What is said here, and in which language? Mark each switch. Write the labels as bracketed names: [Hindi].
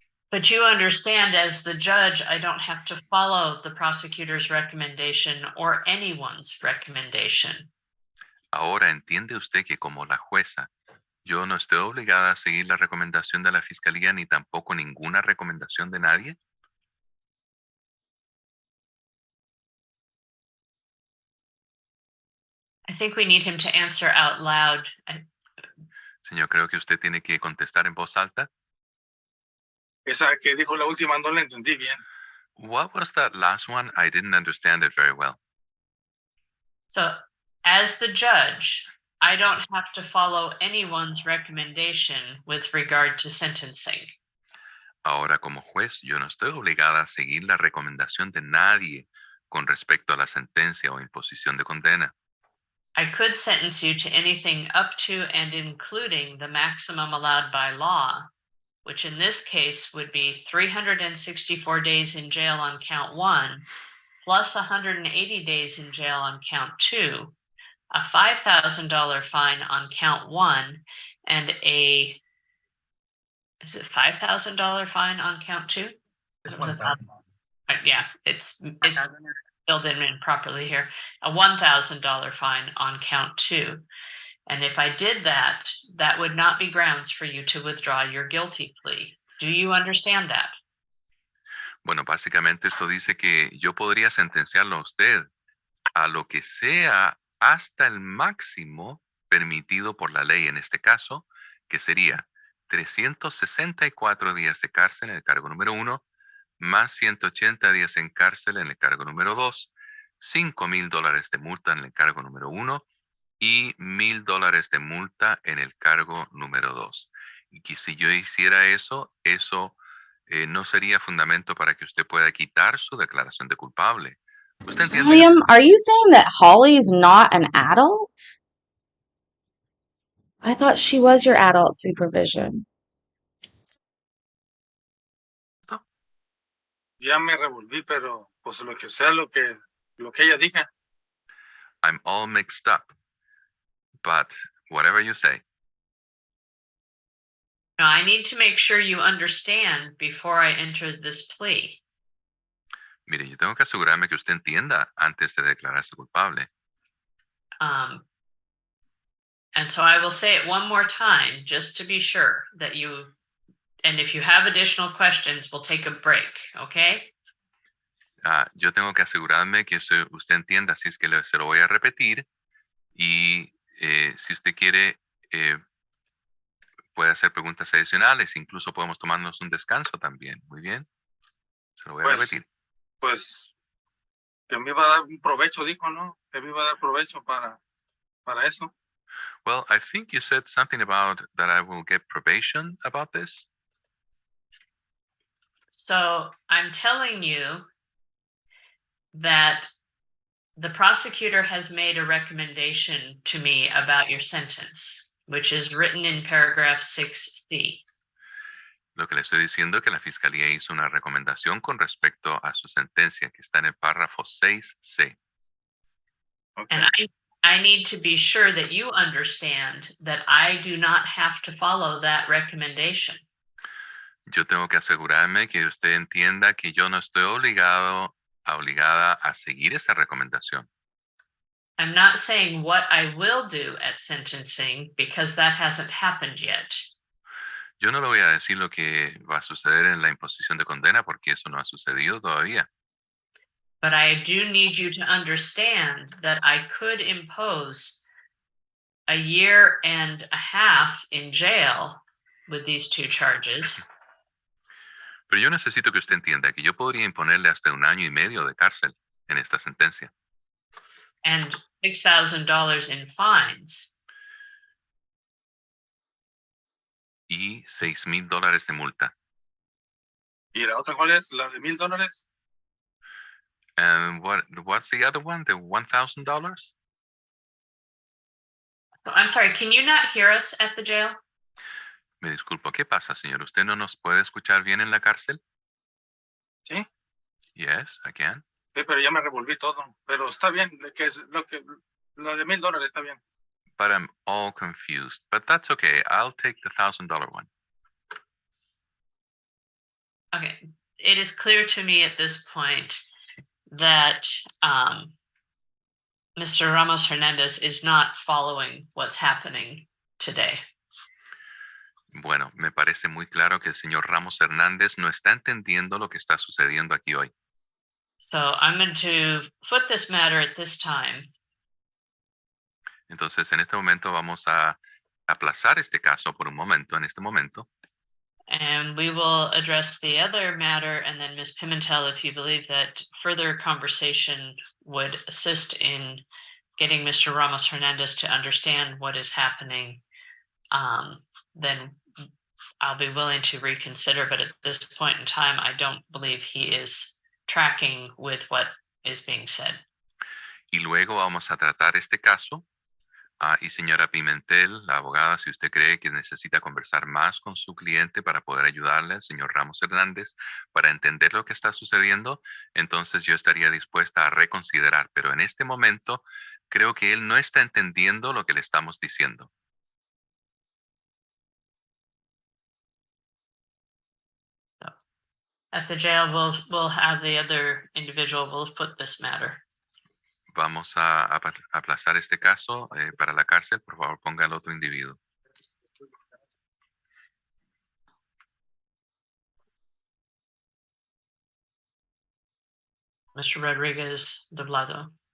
[English] But you understand, as the judge, I don't have to follow the prosecutor's recommendation or anyone's recommendation. [Spanish] Ahora entiende usted que como la jueza, yo no estoy obligada a seguir la recomendación de la fiscalía ni tampoco ninguna recomendación de nadie. [English] I think we need him to answer out loud. [Spanish] Señor, creo que usted tiene que contestar en voz alta. Esa que dijo la última no la entendí bien. [English] What was that last one? I didn't understand it very well. So, as the judge, I don't have to follow anyone's recommendation with regard to sentencing. [Spanish] Ahora, como juez, yo no estoy obligada a seguir la recomendación de nadie con respecto a la sentencia o imposición de condena. [English] I could sentence you to anything up to and including the maximum allowed by law, which in this case would be 364 days in jail on count 1, plus 180 days in jail on count 2, a $5,000 fine on count 1, and is it $5,000 fine on count 2? It's It was 1,000. Yeah, it's filled in improperly here. A $1,000 fine on count 2. And if I did that, that would not be grounds for you to withdraw your guilty plea. Do you understand that? [Spanish] Bueno, básicamente esto dice que yo podría sentenciarlo a usted a lo que sea hasta el máximo permitido por la ley en este caso, que sería 364 días de cárcel en el cargo número 1, más 180 días en cárcel en el cargo número 2, $5,000 de multa en el cargo número 1 y $1,000 de multa en el cargo número 2. Y que si yo hiciera eso, no sería fundamento para que usted pueda quitar su declaración de culpable. ¿Usted entiende? [English] William, are you saying that Holly is not an adult? I thought she was your adult supervision. [Spanish] Ya me revolví, pero pues lo que sea lo que ella diga. [English] I'm all mixed up, but whatever you say. Now, I need to make sure you understand before I enter this plea. [Spanish] Mire, yo tengo que asegurarme que usted entienda antes de declararse culpable. [English] And so I will say it one more time, just to be sure that you, and if you have additional questions, we'll take a break, okay? [Spanish] Yo tengo que asegurarme que usted entienda, así es que se lo voy a repetir. Y si usted quiere, puede hacer preguntas adicionales. Incluso podemos tomarnos un descanso también. Muy bien. Se lo voy a repetir. Pues que me iba a dar un provecho, dijo, ¿no? Que me iba a dar provecho para eso. [English] Well, I think you said something about that I will get probation about this. So I'm telling you that the prosecutor has made a recommendation to me about your sentence, which is written in paragraph 6C. [Spanish] Lo que le estoy diciendo es que la fiscalía hizo una recomendación con respecto a su sentencia que está en el párrafo 6C. [English] Okay. And I need to be sure that you understand that I do not have to follow that recommendation. [Spanish] Yo tengo que asegurarme que usted entienda que yo no estoy obligada a seguir esa recomendación. [English] I'm not saying what I will do at sentencing because that hasn't happened yet. [Spanish] Yo no le voy a decir lo que va a suceder en la imposición de condena porque eso no ha sucedido todavía. [English] But I do need you to understand that I could impose a year and a half in jail with these two charges. [Spanish] Pero yo necesito que usted entienda que yo podría imponerle hasta 1 año y medio de cárcel en esta sentencia [English] And $6,000 in fines. [Spanish] y $6,000 de multa. ¿Y la otra cuál es? ¿La de $1,000? [English] And what's the other one? The $1,000? I'm sorry, can you not hear us at the jail? [Spanish] Me disculpo, ¿qué pasa, señor? ¿Usted no nos puede escuchar bien en la cárcel? Sí. [English] Yes, I can. [Spanish] Sí, pero ya me revolví todo. Pero está bien, que es la de $1,000 está bien. [English] But I'm all confused. But that's okay. I'll take the $1,000 one. Okay, it is clear to me at this point that Mr. Ramos Hernandez is not following what's happening today. [Spanish] Bueno, me parece muy claro que el señor Ramos Hernández no está entendiendo lo que está sucediendo aquí hoy. [English] So I'm going to put this matter at this time. [Spanish] Entonces, en este momento vamos a aplazar este caso por un momento, en este momento. [English] And we will address the other matter, and then Ms. Pimentel, if you believe that further conversation would assist in getting Mr. Ramos Hernandez to understand what is happening, then I'll be willing to reconsider. But at this point in time, I don't believe he is tracking with what is being said. [Spanish] Y luego vamos a tratar este caso. Y señora Pimentel, la abogada, si usted cree que necesita conversar más con su cliente para poder ayudarle al señor Ramos Hernández para entender lo que está sucediendo, entonces yo estaría dispuesta a reconsiderar. Pero en este momento creo que él no está entendiendo lo que le estamos diciendo. [English] At the jail, we'll have the other individual, we'll put this matter. [Spanish] Vamos a aplazar este caso para la cárcel. Por favor, ponga al otro individuo. [English] Mr. Rodriguez Doblado.